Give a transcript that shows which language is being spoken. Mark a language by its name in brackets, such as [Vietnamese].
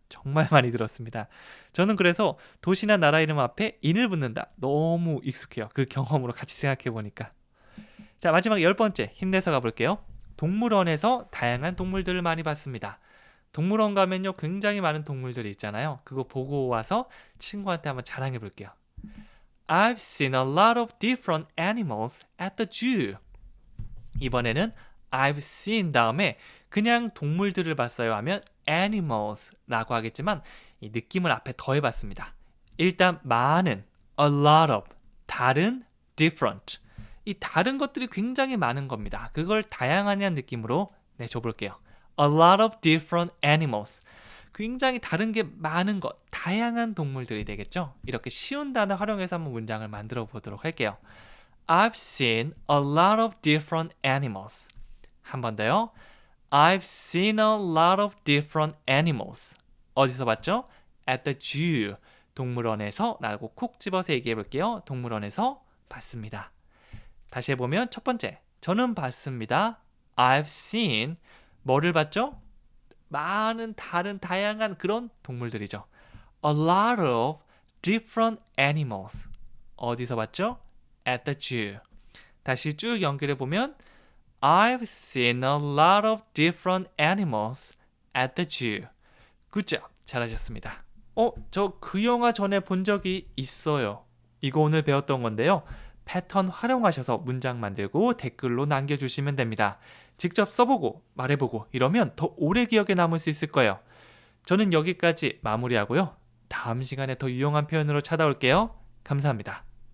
[Korean] 정말 많이 들었습니다. 저는 그래서 도시나 나라 이름 앞에 in을 붙는다. 너무 익숙해요. 그 경험으로 같이 생각해 보니까. 자, 마지막 10번째 힘내서 가볼게요. 동물원에서 다양한 동물들을 많이 봤습니다. 동물원 가면요 굉장히 많은 동물들이 있잖아요. 그거 보고 와서 친구한테 한번 자랑해 볼게요. [English] I've seen a lot of different animals at the zoo. [Korean] 이번에는 [English] I've seen [Korean] 다음에 그냥 동물들을 봤어요 하면 animals라고 하겠지만 이 느낌을 앞에 더해봤습니다. 일단 많은, [English] a lot of, [Korean] 다른, different. 이 다른 것들이 굉장히 많은 겁니다. 그걸 다양한 느낌으로 줘볼게요. [English] A lot of different animals. [Korean] 굉장히 다른 게 많은 것, 다양한 동물들이 되겠죠? 이렇게 쉬운 단어 활용해서 한번 문장을 만들어 보도록 할게요. [English] I've seen a lot of different animals. [Korean] 한 번 더요. [English] I've seen a lot of different animals. [Korean] 어디서 봤죠? [English] At the zoo. [Korean] 동물원에서 라고 콕 집어서 얘기해 볼게요. 동물원에서 봤습니다. 다시 해보면 첫 번째, 저는 봤습니다. [English] I've seen [Korean] 뭐를 봤죠? 많은 다른 다양한 그런 동물들이죠. [English] A lot of different animals. [Korean] 어디서 봤죠? [English] At the zoo. [Korean] 다시 쭉 연결해 보면 [English] I've seen a lot of different animals at the zoo. Good job. [Korean] 잘하셨습니다. 저 그 영화 전에 본 적이 있어요. 이거 오늘 배웠던 건데요. 패턴 활용하셔서 문장 만들고 댓글로 남겨주시면 됩니다. 직접 써보고 말해보고 이러면 더 오래 기억에 남을 수 있을 거예요. 저는 여기까지 마무리하고요. 다음 시간에 더 유용한 표현으로 찾아올게요. 감사합니다.